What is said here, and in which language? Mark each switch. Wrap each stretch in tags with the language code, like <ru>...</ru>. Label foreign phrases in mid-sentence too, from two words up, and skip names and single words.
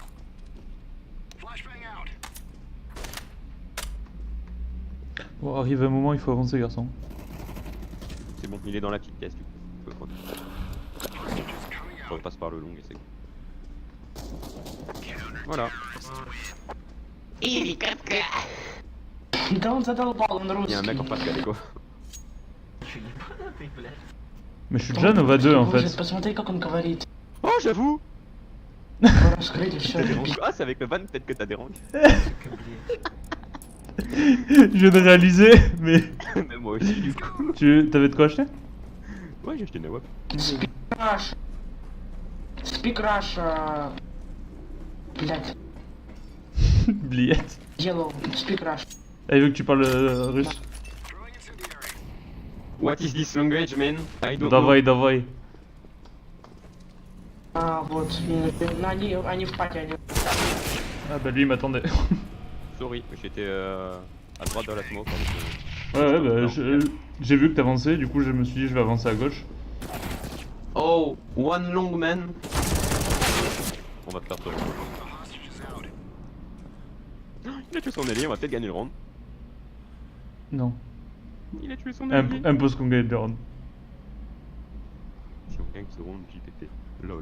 <fr>Bon, arrive un moment, il faut avancer, garçon. C'est bon, il est dans la petite pièce du coup. On passe par le long et c'est bon. Voilà.</fr> <ru>Да он задолбал, он</ru> <fr>Il y a un mec en</fr> <ru>русский.</ru> <fr>face qui a des go.</fr> <ru>Че, ебанутый, блядь.</ru> <fr>Mais je suis déjà Nova 2 en</fr> <ru>Боже,</ru> <fr>fait.</fr> <ru>посмотри, как он говорит.</ru> <fr>Oh, j'avoue.</fr> <ru>Раскрыть и все.</ru> <fr>T'as des rangs. Ah, c'est avec le van peut-être que t'as des rangs.</fr> <ru>Сука, блядь.</ru> <fr>Je viens de réaliser, mais. Mais moi aussi, du coup. Tu t'avais de quoi acheter? Ouais, j'ai acheté une WAP.</fr> <en>Speak Rush. Speak Rush.</en> <ru>Блядь. Bliette.</ru> <en>Yellow. Speak Rush.</en> <fr>Ah, il veut que tu parles russe.</fr> <en>What is this language, man? I don't know.</en> <ru>Давай, давай. А, вот. Они в пати, они...</ru> <fr>Ah bah lui il m'attendait. Sorry, j'étais à droite de la smoke. Ouais, bah j'ai vu que t'avançais, du coup je me suis dit je vais avancer à gauche.</fr> <en>Oh, one long man.</en> <fr>On va te faire sauver. Il a tué son allié, on va peut-être gagner le round. Non. Il a tué son allié. Impose qu'on gagne le round. Si on gagne ce round, JPP. Lol.</fr>